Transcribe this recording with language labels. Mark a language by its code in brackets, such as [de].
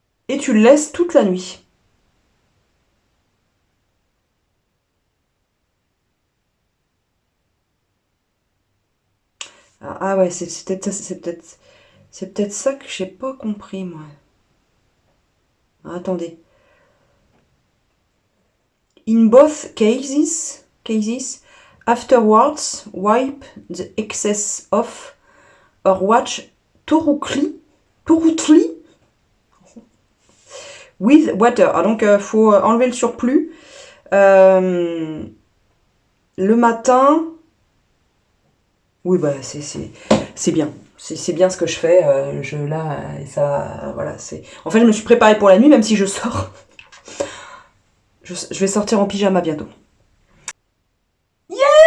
[fr] Et tu le laisses toute la nuit. Ah ouais, c'est peut-être ça que j'ai pas compris, moi. Attendez. [en] In both cases, afterwards, wipe the excess off or watch thoroughly with water. [fr] Ah, donc, faut enlever le surplus. Le matin... Oui, bah, c'est bien. C'est bien ce que je fais. Ça... Voilà, c'est... En fait, je me suis préparée pour la nuit, même si je sors. Je vais sortir en pyjama bientôt. Yeah!